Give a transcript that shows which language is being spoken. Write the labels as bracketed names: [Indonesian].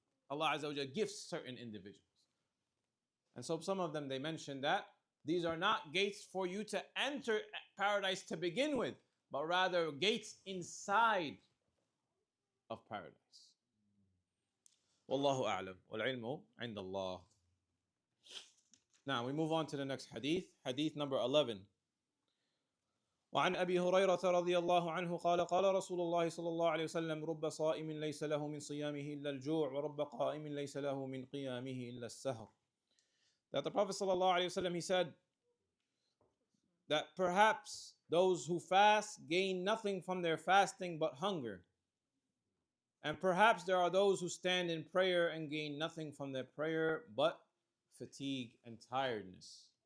[English] Allah Azza wa Jalla gifts certain individuals. And so some of them, they mentioned that these are not gates for you to enter paradise to begin with, but rather gates inside of paradise. Wallahu a'lam. Wal ilmu inda Allah. Now we move on to the next hadith. Hadith number 11. [Arabic] وعن أبي هريرة رضي الله عنه قال قال رسول الله صلى الله عليه وسلم رب صائم ليس له من صيامه إلا الجوع ورب قائم ليس له من قيامه إلا السهر. [English] That the Prophet [Arabic] صلى الله عليه وسلم, [English] he said that perhaps those who fast gain nothing from their fasting but hunger. And perhaps there are those who stand in prayer and gain nothing from their prayer but fatigue and tiredness.